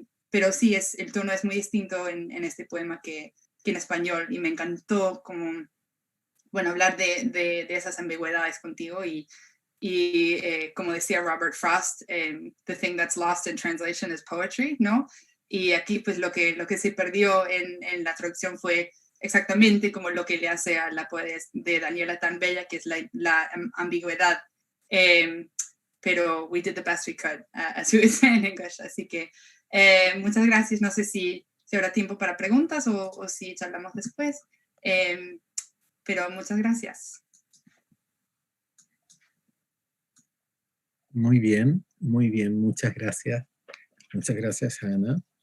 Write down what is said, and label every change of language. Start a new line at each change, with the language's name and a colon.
Spanish: pero sí, el tono es muy distinto en este poema que en español, y me encantó como, bueno, hablar de esas ambigüedades contigo y como decía Robert Frost,
English: the thing that's lost in translation is poetry,
Spanish: ¿no? Y aquí pues lo que se perdió en la traducción fue exactamente como lo que le hace a la poesía de Daniela tan bella, que es la ambigüedad.
English: Pero we did the best we could, as we would say in English.
Spanish: Así que muchas gracias. No sé si habrá tiempo para preguntas o si charlamos después. Pero muchas gracias. Muy bien, muchas gracias. Muchas gracias, Ana.